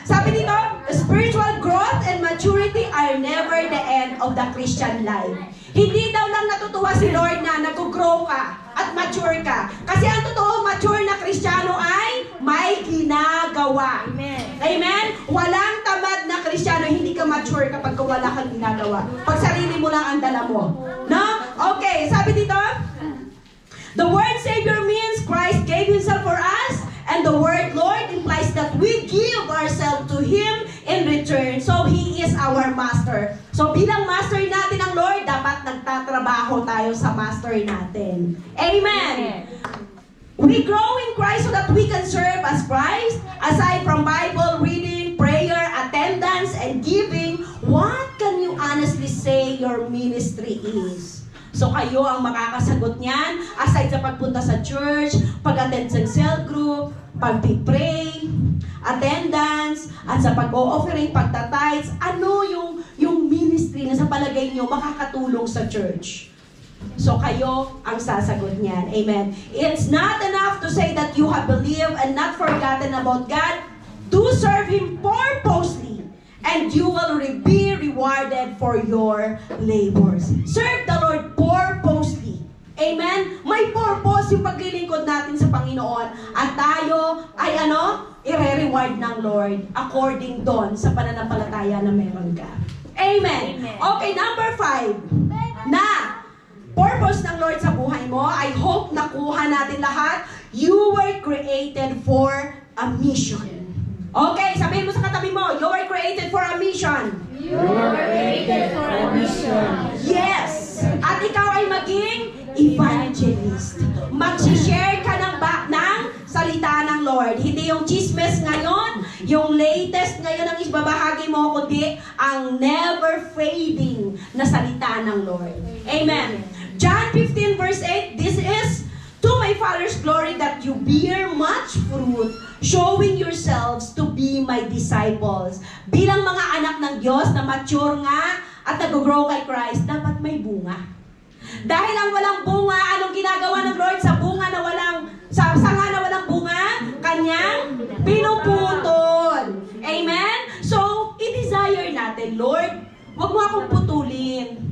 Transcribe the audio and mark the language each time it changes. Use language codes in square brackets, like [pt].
[tl] Sabi dito, [en] spiritual growth and maturity are never the end of the Christian life. [tl] Hindi daw lang natutuwa si Lord na nag-grow ka at mature ka. Kasi ang totoo, mature na Kristiyano ay may ginagawa. Amen. Amen? Walang tamad na Kristiyano, hindi ka mature kapag wala kang ginagawa. Pag sarili mo lang ang dala mo. No? [en] Okay, [tl] sabi dito, [en] the word Savior means Christ gave Himself for us, and the word Lord implies that we give ourselves to Him in return. So, He is our Master. [tl] So, bilang Master natin ang Lord, dapat nagtatrabaho tayo sa Master natin. Amen! [en] We grow in Christ so that we can serve as Christ. Aside from Bible reading, prayer, attendance, and giving, what can you honestly say your ministry is? [tl] So kayo ang makakasagot niyan, aside sa pagpunta sa church, pag-attend sa cell group, pag-pray, attendance, at sa pag-o-offering, pagta-tithes, ano yung ministry na sa palagay nyo makakatulong sa church? So kayo ang sasagot niyan. Amen. [en] It's not enough to say that you have believed and not forgotten about God. Do serve Him purposely, and you will be rewarded for your labors. Serve the Lord purposely. [tl] Amen? May purpose yung paglilingkod natin sa Panginoon. At tayo ay i-reward ng Lord according doon sa pananampalataya na meron ka. Amen. Amen. Okay, number 5. Na purpose ng Lord sa buhay mo, [en] I hope [tl] nakuha natin lahat. [en] You were created for a mission. Okay, [tl] sabihin mo sa katabi mo, [en] you were created for a mission. You were created for a mission. [tl] Yes! At ikaw ay maging evangelist. Mag-share ka ng salita ng Lord. Hindi yung chismes ngayon, yung latest ngayon ang ibabahagi mo, kundi ang never fading na salita ng Lord. Amen. [en] John 15 verse 8, this is to my Father's glory that you bear much fruit, showing yourselves to be my disciples. [tl] Bilang mga anak ng Diyos na mature nga at nag-grow kay Christ, dapat may bunga. Dahil ang walang bunga, anong ginagawa ng Lord sa bunga na sa sanga na walang bunga? Kanyang pinuputol. Amen? So, i-desire natin, Lord, wag mo akong putulin.